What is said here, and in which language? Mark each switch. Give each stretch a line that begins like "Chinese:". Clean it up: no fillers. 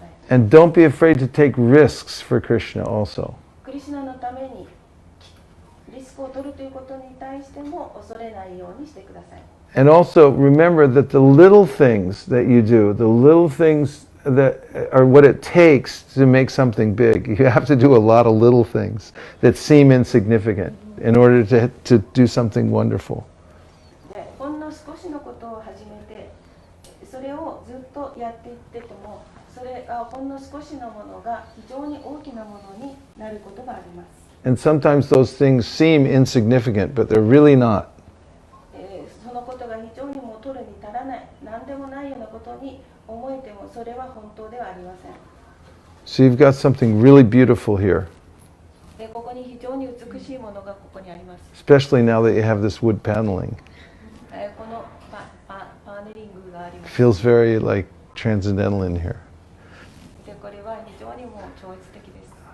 English: And don't be afraid to take risks for Krishna also.
Japanese: リシュナのためにリスクを取るということに対しても恐れないようにしてください。
English: And also remember that the little things that you do, the little things that are what it takes to make something big. You have to do a lot of little things that seem insignificant in order to do something wonderful.
Japanese: ほんの少しのことを始めて、それをずっとやっていってても、それがほんの少しのものが非常に大きなものになることがあります。
English: And sometimes those things seem insignificant, but they're really not.
Japanese: そのことが非常にも取るに足らない、何でもないようなことに思えてもそれは本当ではありません。
English: So you've got something really beautiful here.
Japanese: で、ここに非常に美しいものがここにあります。
English: Especially now that you have this wood paneling.
Japanese: このパネリングがあります。
English: Feels very like transcendental in here.
Japanese: で、これは非常にもう超越的です。